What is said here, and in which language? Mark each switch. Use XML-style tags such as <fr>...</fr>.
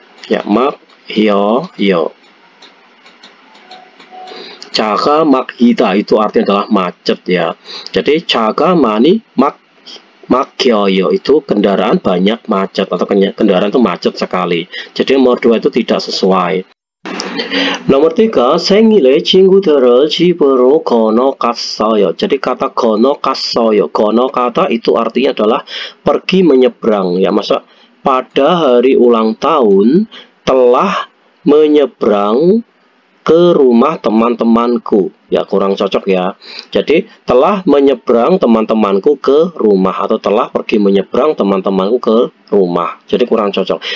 <ko>Ya, 막혀요. 차가 막히다</ko> <id>itu artinya adalah macet ya. Jadi</id> <ko>차가 많이 막혀요</ko> <id>itu kendaraan banyak macet atau kendaraan itu macet sekali. Jadi nomor 2 itu tidak sesuai. nomor 3,</id> <ko>생일에 친구들을 집으로 건너갔어요.</ko> <id>Jadi kata</id> <ko>건너갔어요, 건너가다</ko> <id>itu artinya adalah pergi menyeberang ya. Masa pada hari ulang tahun telah menyeberang ke rumah teman-temanku ya, kurang cocok ya. Jadi telah menyeberang teman-temanku ke rumah atau telah pergi menyeberang teman-temanku ke rumah, jadi kurang cocok.</id>